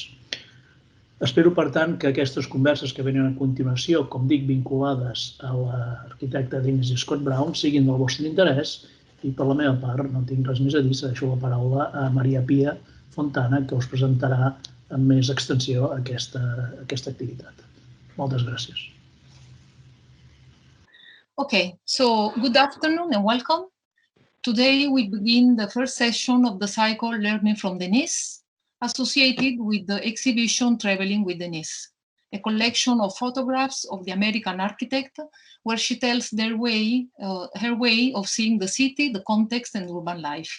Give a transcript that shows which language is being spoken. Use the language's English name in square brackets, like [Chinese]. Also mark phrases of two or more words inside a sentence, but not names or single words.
[Catalan] Espero, per tant, que aquestes converses que venen a continuació, com dic, vinculades a l'arquitecta Denise Scott Brown, siguin del vostre interès i, per la meva part, no tinc res més a dir, deixo la paraula a Maria Pia Fontana, que us presentarà amb més extensió aquesta activitat. Moltes gràcies. [English] Okay, so good afternoon and welcome. Today we begin the first session of the cycle Learning from Denise, associated with the exhibition Traveling with Denise, a collection of photographs of the American architect where she tells her way of seeing the city, the context, and urban life.